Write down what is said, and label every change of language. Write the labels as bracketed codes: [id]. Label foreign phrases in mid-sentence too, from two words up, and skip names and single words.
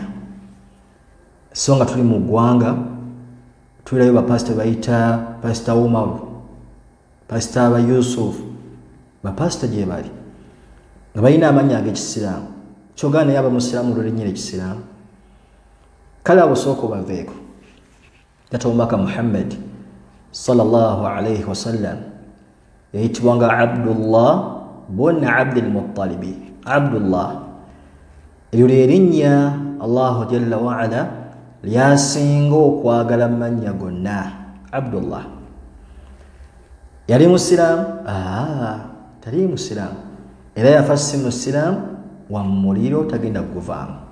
[lg] So nga tuli mu ggwanga tulirayo bapasita bayita pasita Umaru, pasita ba Yusuf, bapasita gye bali nga balina amannya ag'ekisiraamu. Kyogaa naye aba musiraamu olw'erinnya ekisiraamu. Kale abo sooka obaveeko. Taata omubaka Muhammad [ar] صلى الله عليه وسلم [lg] yayitibwanga Abdullah bun Abdul Muttalib. Abdullah eryo ly'erinnya [ar] الله جل وعلا [lg] lyasinga okwagala mu mannya gonna. Abdullah yali musiraamu? Tali musiraamu. Era yafa si musiraamu wa muliro tagenda kuguvaamu.